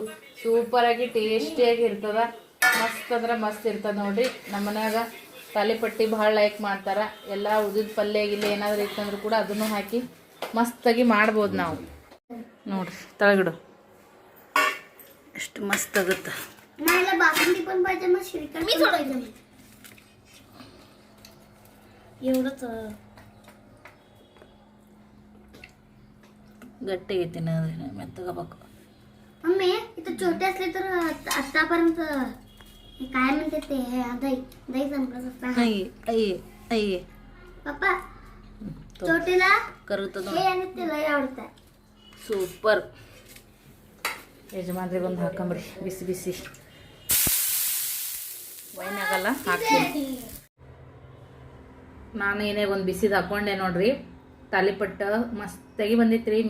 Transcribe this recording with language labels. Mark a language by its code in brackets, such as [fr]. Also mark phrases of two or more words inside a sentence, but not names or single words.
[kn] ಸೂಪರಾಗಿ ಟೇಸ್ಟಿಯಾಗಿ ಇರ್ತದ, ಮಸ್ತ್ ಅಂದ್ರೆ ಮಸ್ತ್ ಇರ್ತದೆ ನೋಡ್ರಿ. ನಮ್ಮ ಮನ್ಯಾಗ ತಾಲಿಪಟ್ಟಿ ಭಾಳ ಲೈಕ್ ಮಾಡ್ತಾರೆ. ಎಲ್ಲ ಉದಿದ ಪಲ್ಯ ಗಿಲ್ಲ ಏನಾದರೂ ಇತ್ತಂದ್ರೂ ಕೂಡ ಅದನ್ನು ಹಾಕಿ ಮಸ್ತಾಗಿ ಮಾಡ್ಬೋದು ನಾವು. ನೋಡ್ರಿ ತಳಗಿಡು ಎಷ್ಟು ಮಸ್ತ್ ಆಗುತ್ತೆ. [mr] गट्टी येते ना मेत्तगಬೇಕು. मम्मी इथं छोटे असले तर आतापर्यंत काय म्हणते ते दही दही संपलं असतं. अये पप्पा छोटेला करूत हे आणि ते लय आवडतं. [kn] ಸೂಪರ್. ಯಜಮಾನ್ರಿಗೆ ಒಂದು ಹಾಕಂಬ್ರಿ, ಬಿಸಿ ಬಿಸಿ ವೈನ್ ಆಗಲ್ಲ ಹಾಕ್ತೀನಿ. ನಾನು ಏನೇ ಒಂದು ಬಿಸಿದು ಹಾಕ್ಕೊಂಡೆ ನೋಡ್ರಿ. ತಾಲಿಪಟ್ಟ ಮಸ್ತಾಗಿ ಬಂದಿತ್ತು ರೀ.